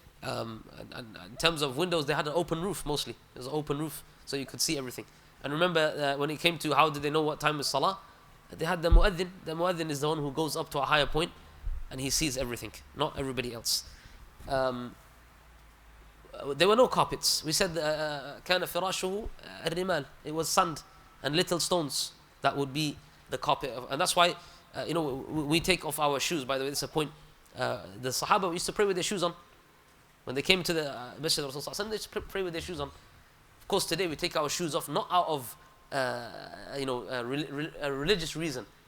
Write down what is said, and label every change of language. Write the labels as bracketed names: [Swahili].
[English] And in terms of windows, they had an open roof mostly. It was an open roof, so you could see everything. And remember, when it came to how did they know what time is salah, they had the mu'adhin. The mu'adhin is the one who goes up to a higher point and he sees everything, not everybody else. There were no carpets. We said [Arabic] كان فراشه الرمال. [English] It was sand and little stones that would be the carpet. And that's why we take off our shoes. By the way, this is a point. The Sahaba used to pray with their shoes on. When they came to the Masjid of Rasulullah, they used to pray with their shoes on. Of course, today we take our shoes off not out of a religious reason.